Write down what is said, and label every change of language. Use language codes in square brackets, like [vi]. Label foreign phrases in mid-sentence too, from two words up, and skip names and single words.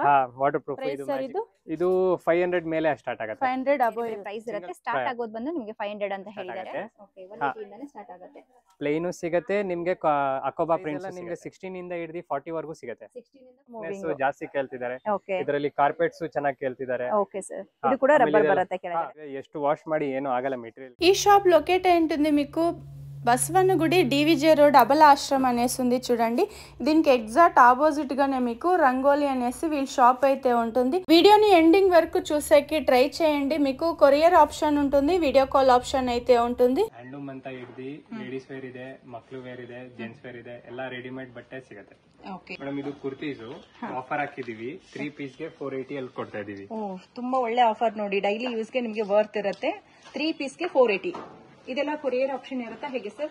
[en] water proof. [kn] ಇದು 500 ಮೇಲೆ ಸ್ಟಾರ್ಟ್ ಆಗುತ್ತೆ. 500 [en] above price [kn] ಇರುತ್ತೆ. ಸ್ಟಾರ್ಟ್ ಆಗೋದು ಬಂದು ನಿಮಗೆ 500 ಅಂತ ಹೇಳಿದ್ದಾರೆ. ಓಕೆ 180 ಇಂದಾನೆ ಸ್ಟಾರ್ಟ್ ಆಗುತ್ತೆ. ಪ್ಲೇನ್ ಸಿಗುತ್ತೆ ನಿಮಗೆ. ಅಕೋಬಾ ಪ್ರಿಂಟ್ಸ್ ನಿಮಗೆ 16 ಇಂದ ಹಿಡಿದು 40 ವರೆಗೂ ಸಿಗುತ್ತೆ. 16 ಇಂದ ಮೂವಿಂಗ್ ಜಾಸ್ತಿ ಕೇಳ್ತಿದ್ದಾರೆ. ಇದರಲ್ಲಿ ಕಾರ್ಪೆಟ್ಸ್ ಚೆನ್ನಾಗಿ ಕೇಳ್ತಿದ್ದಾರೆ. [te] ఓకే సార్. ఇది కూడా రబ్బర్ బరతే ಕೆಳಗಡೆ. [kn] ಎಷ್ಟು ವಾಶ್ ಮಾಡಿ ಏನು ಆಗಲ್ಲ మెటీరియల్. [te] ఈ షాప్ లొకేట్ అయి ఉంటుంది మీకు బస్వన్నగుడి డీవీజే రోడ్ అబల ఆశ్రమం అనేసి ఉంది చూడండి. దీనికి [en] exact opposite [te] గానే మీకు రంగోలి అనేసి వీళ్ళ షాప్ అయితే ఉంటుంది. వీడియోని ఎండింగ్ వరకు చూసేకి ట్రై చేయండి. మీకు [en] courier option [te] ఉంటుంది, [en] video call option [te] అయితే ఉంటుంది. [kn] ಹ್ಯಾಂಡ್ಲೂಮ್ ಅಂತ ಹಿಡಿದು [en] ladies wear [kn] ಇದೆ, ಮಕ್ಕಳು ವೇರ್ ಇದೆ, [en] gents wear [kn] ಇದೆ, ಎಲ್ಲ ರೆಡಿಮೇಡ್ ಬಟ್ಟೆ ಸಿಗುತ್ತೆ. ಮೇಡಮ್ ಇದು [en] kurtis offer [kn] ಹಾಕಿದೀವಿ. 3 ಪೀಸ್ ಗೆ 480 ಅಲ್ಲಿ ಕೊಡ್ತಾ ಇದೀವಿ. ತುಂಬಾ ಒಳ್ಳೆ ಆಫರ್ ನೋಡಿ. [en] daily use [kn] ಗೆ ನಿಮಗೆ ವರ್ತ್ ಇರುತ್ತೆ. 3 ಪೀಸ್ ಗೆ 480. ಇದೆಲ್ಲ [en] courier option [kn] ಇರುತ್ತಾ ಹೇಗೆ ಸರ್?